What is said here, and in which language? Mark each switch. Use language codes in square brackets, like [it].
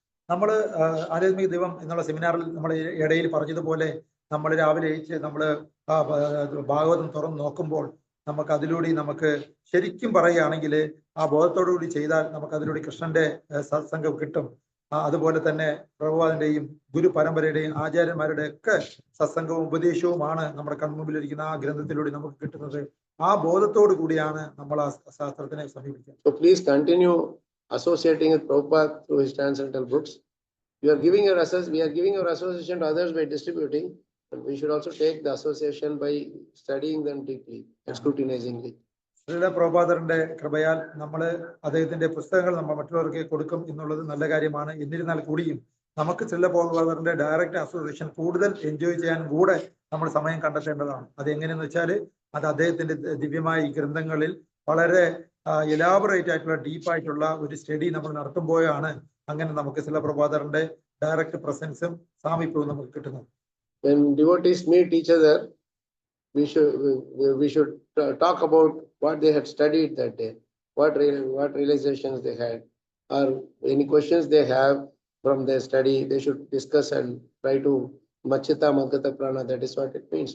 [ml] നമ്മൾ ആധ്യാത്മിക ദൈവം എന്നുള്ള സെമിനാറിൽ നമ്മൾ ഇടയിൽ പറഞ്ഞതുപോലെ നമ്മൾ രാവിലെ നമ്മൾ ഭാഗവതം തുറന്ന് നോക്കുമ്പോൾ നമുക്ക് അതിലൂടെ നമുക്ക് ശരിക്കും പറയുകയാണെങ്കിൽ ആ ബോധത്തോടു കൂടി ചെയ്താൽ നമുക്ക് അതിലൂടെ കൃഷ്ണന്റെ സത്സംഗം കിട്ടും. അതുപോലെ തന്നെ പ്രഭുപാദിന്റെയും ഗുരു പരമ്പരയുടെയും ആചാര്യന്മാരുടെ ഒക്കെ സത്സംഗവും ഉപദേശവുമാണ് നമ്മുടെ കൺമുമ്പിലിരിക്കുന്ന ആ ഗ്രന്ഥത്തിലൂടെ നമുക്ക് കിട്ടുന്നത്. ആ ബോധത്തോടു കൂടിയാണ് നമ്മൾ ആ ശാസ്ത്രത്തിനെ സമീപിക്കുന്നത്. [en] So please continue associating with Prabhupada through his transcendental books. We are giving our association to others by distributing, but we should also take the association by studying them deeply and scrutinizingly. [ml] Srila പ്രഭുപാദറിന്റെ കൃപയാൽ നമ്മൾ അദ്ദേഹത്തിന്റെ പുസ്തകങ്ങൾ നമ്മൾ മറ്റുള്ളവർക്ക് കൊടുക്കും എന്നുള്ളത് നല്ല കാര്യമാണ്. എന്നിരുന്നാൽ കൂടിയും നമുക്ക് ശ്രീല പ്രഭുപാദറിന്റെ ഡയറക്റ്റ് അസോസിയേഷൻ കൂടുതൽ എൻജോയ് ചെയ്യാൻ കൂടെ നമ്മൾ സമയം കണ്ടെത്തേണ്ടതാണ്. അത് എങ്ങനെയെന്ന് വെച്ചാൽ അത് അദ്ദേഹത്തിന്റെ ദിവ്യമായ ഈ ഗ്രന്ഥങ്ങളിൽ വളരെ എലാബറേറ്റ് ആയിട്ടുള്ള ഡീപ്പായിട്ടുള്ള ഒരു സ്റ്റഡി നമ്മൾ നടത്തുമ്പോഴാണ് അങ്ങനെ നമുക്ക് ശ്രീല പ്രഭുപാദറിന്റെ ഡയറക്റ്റ് പ്രസൻസും സാമീപ്യവും നമുക്ക് കിട്ടുന്നത്. [en] When devotees meet each other, we should talk about what they had studied that day, what realizations they had, or any questions they have from their study. They should discuss and try to [sa] machita madgata prana. [en] That is what it means.